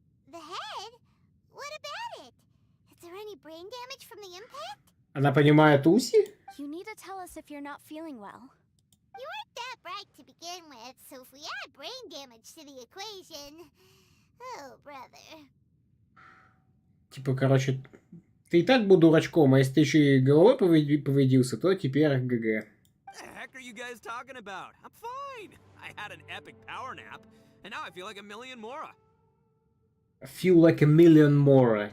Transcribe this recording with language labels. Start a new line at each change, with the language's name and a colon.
English: The head? What about it? Is there any brain damage from the impact?
Russian: Она понимает Уси?
English: You need to tell us if you're not feeling well. You weren't that bright to begin with, so if we add brain damage to the equation... Oh, brother.
Russian: Типа, короче, ты и так был дурачком, а если ты еще и головой повредился, то теперь ГГ.
English: What the heck are you guys talking about? I'm fine. I had an epic power nap, and now I feel like a million more. Feel like a million more.